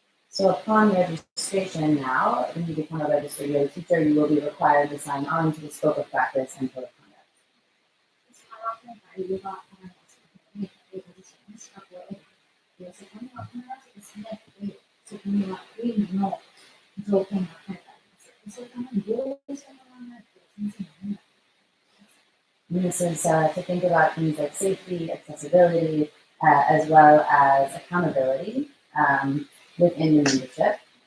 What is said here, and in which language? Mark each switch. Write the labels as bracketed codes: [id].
[en] So upon registration now, when you become a registered yoga teacher, you will be required to sign on to the scope of practice and code of conduct. [ja] ですから今回ヨガアライアンスのにご自身の資格を得る。そこには必ずですね、そこには倫理の条件が書いてあります。そういうためにどうし [en] And this is to think about things like safety, accessibility, as well as accountability within the leadership.